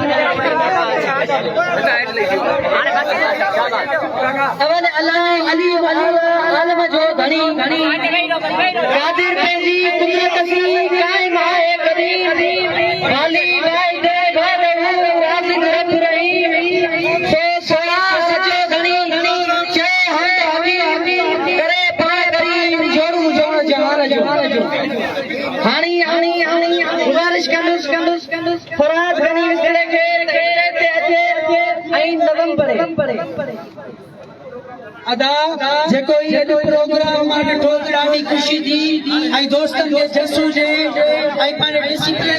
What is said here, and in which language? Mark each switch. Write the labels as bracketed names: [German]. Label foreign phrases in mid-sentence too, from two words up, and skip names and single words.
[Sindhi] अवल अल्लाह अली आलम जो धनी कादिर पंहिंजी कुदरत सी कायम आहे कदीम वाली वाहिद वादहू राज़िक रब रहीम सो सोया सजो धनी चए हमी करे पाए करीम जोड़ू जोड़ जहान जो हाणी गुज़ारिश कंदुसि फराज गनी विसड़े खे ते अचे ऐं नगम पढ़े अदा जेको ये प्रोग्राम मां ॾिठो ॾाढी ख़ुशी थी ऐं दोस्तनि जे जसू जे ऐं पंहिंजे डिसिप्लिन